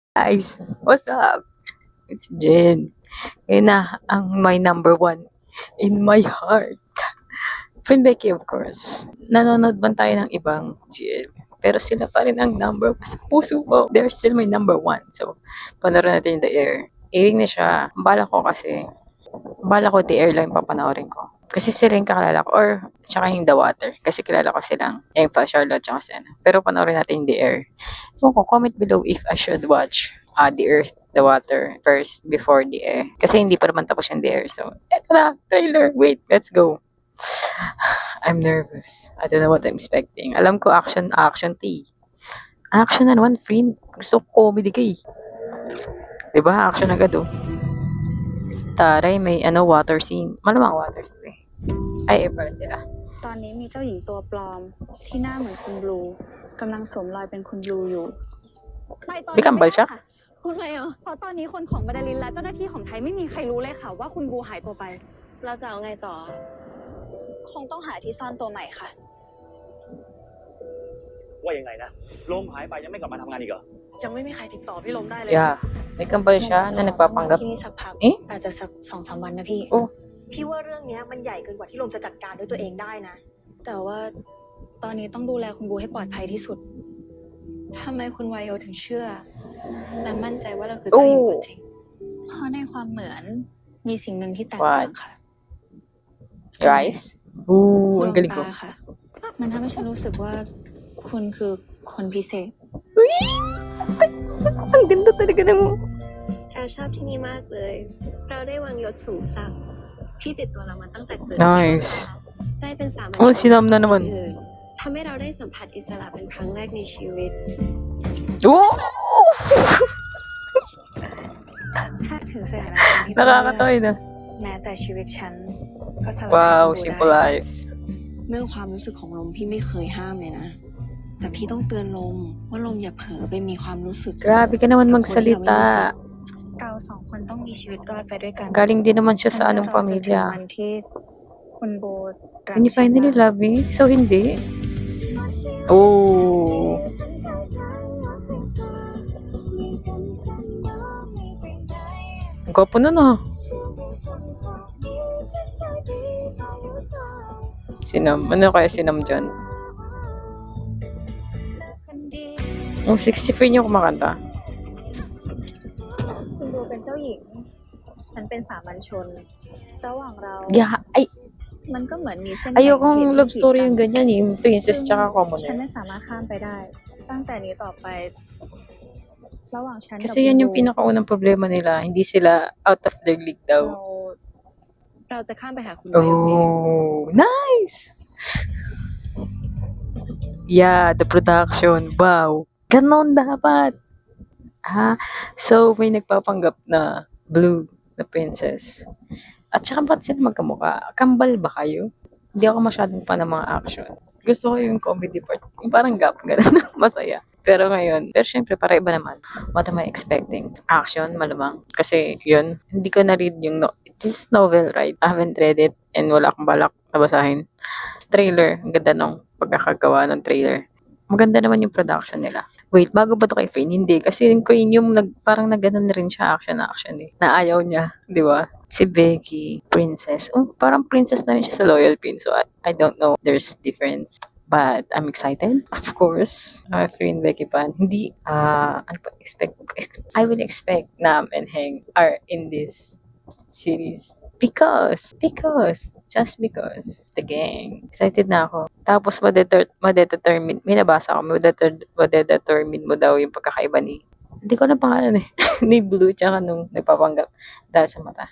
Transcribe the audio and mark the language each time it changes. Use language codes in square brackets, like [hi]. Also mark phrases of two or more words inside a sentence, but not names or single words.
[en] Guys, what's up? It's Jen. [tl] Yun na, ang [en] my number one in my heart. Friend Becky, of course. [tl] Nanonood man tayo ng ibang GL. Pero sila pa rin ang [en] number one [tl] sa puso ko. [en] They're still my number one. So, [tl] panoorin natin The Air. Airing na siya. Bala ko The Air lang papanoorin ko. Kasi sila yung kakalala ko. Or, tsaka yung The Water. Kasi kilala ko silang Emfa, Charlotte, tsaka Sena. Pero panoorin natin The Air. [en] So, comment below if I should watch The Earth, The Water first before The Air. [tl] Kasi hindi pa naman tapos yung The Air. So, eto na, [en] trailer. Wait, let's go. I'm nervous. I don't know what I'm expecting. [tl] Alam ko action T. Action na naman, friend. Gusto ko comedy ka eh. Diba? Action agad oh. Taray, may water scene. Malamang water scene eh. Ay, pala sila. [th] ตอนนี้มีเจ้าหญิงตัวปลอมที่หน้าเหมือนคุณบลูกำลังสวมรอยเป็นคุณบลูอยู่ [tl] May kambal siya? [th] พูดไงเหรอเพราะตอนนี้คนของบาดาลินและเจ้าหน้าที่ของไทยไม่มีใครรู้เลยค่ะว่าคุณบูหายตัวไปเราจะเอาไงต่อ คงต้องหาที่ซ่อนตัวใหม่ค่ะ ว่ายังไงนะลมหายไปยังไม่กลับมาทำงานอีกเหรอ ยังไม่มีใครติดต่อพี่ลมได้เลย [en] Yeah. [tl] May kambal siya na nagpapanggap. [th] ที่นี่สักพัก Eh? อาจจะสัก 2-3 วันนะพี่ โอ้ พี่ว่าเรื่องนี้มันใหญ่เกินกว่าที่ลมจะจัดการด้วยตัวเองได้นะ แต่ว่าตอนนี้ต้องดูแลคุณบูให้ปลอดภัยที่สุดทำไมคุณวายโยถึงเชื่อ และมั่นใจว่าเราคือเจ้าหญิงตัวจริงเพราะในความเหมือนมีสิ่งหนึ่งที่แตกต่างค่ะ [tl] Rice? Ooh, ang galing ko. [th] ดวงตาค่ะ มันทำให้ฉันรู้สึกว่าคุณคือคนพิเศษ [tl] Ang ganda talaga ng... [th] เราชอบที่นี่มากเลย เราได้วางยศสูงสักดิ์ที่ติดตัวเรามาตั้งแต่เกิด [en] Nice. [th] ได้เป็นสามัญ [tl] Oh, sinam na naman. [th] อื่นทำให้เราได้สัมผัสอิสระเป็นครั้งแรกในชีวิต Oh! ถ้าถึงสถานการณ์ที่ต้องเลื [tl] Nakakatawa [th] อก [tl] na. [th] แม้แต่ชีวิตฉันก็สลาย [en] Wow, [th] คุณบู [en] simple [th] ได้ [en] life. [th] เรื่องความรู้สึกของลมพี่ไม่เคยห้ามเลยนะ แต่พี่ต้องเตือนลมว่าลมอย่าเผลอไปมีความรู้สึก [tl] Grabe ka naman magsalita. [th] เราสองคนต้องมีชีวิตรอดไปด้วยกัน [tl] Galing din naman siya sa [th] ฉัน [tl] anong [th] จะรอจนถึง [tl] pamilya. [th] วันที่คุณโบรัก [en] When you [th] ฉัน [en] finally [th] นะ [en] love me? So, [tl] hindi? Oh. Ang gwapo nun ah. Sinam. Ano kaya sinam dyan? Ang 63 niyo kumakanta. [th] คุณโบเป็นเจ้าหญิงฉันเป็นสามัญชนระหว่างเรา Yeah, ay, มันก็เหมือนมีเส้น [tl] ayokong [th] แบ่ง [en] love [th] เขตที่ [en] story [th] ขีด [tl] yung [th] กัน [tl] ganyan eh. Yung princess [th] ซึ่ง [tl] tsaka [th] ฉัน [en] commoner. [th] ไม่สามารถข้ามไปได้ ตั้งแต่นี้ต่อไป ระหว่างฉันกับ [tl] Kasi yan yung pinakaunang problema nila. Hindi sila [en] out of their league [th] เรา [tl] daw. [th] เราจะข้ามไปหาคุณวายโยเอง [en] Oh, nice! Yeah, the production. Wow. [tl] Ganon dapat. So may nagpapanggap na blue na princess. At saka ba't sila magkamukha? Kambal ba kayo? Hindi ako masyadong fan ng mga action. Gusto ko yung [en] comedy part. [tl] Yung parang gap, gano'n. Masaya. Pero syempre, para iba naman. [en] What am I expecting? Action, [tl] malamang. Kasi, yun, hindi ko na-read yung, [en] this is novel, right? I haven't read it and [tl] wala akong balak na basahin. Trailer, ang ganda nung pagkakagawa ng trailer. Maganda naman yung production nila. Wait, bago ba ito kay Fane? Hindi. Kasi yung Queen yung parang nagganon na rin siya action eh. Na ayaw niya. Di ba? Si Becky, princess. Oh, parang princess na rin siya sa Loyal Pin. [en] So, I don't know. There's difference. But, I'm excited. Of course. Fane, Becky Pan. [tl] Hindi, ano pa [en] I will expect Nam and Heng are in this series. Because, just because, the gang. [tl] Excited na ako. Tapos, madedetermine, may nabasa ako, madedetermine mo daw yung pagkakaiba hindi ko na pangalan eh, ni Blue, tsaka nung nagpapanggap dahil sa mata.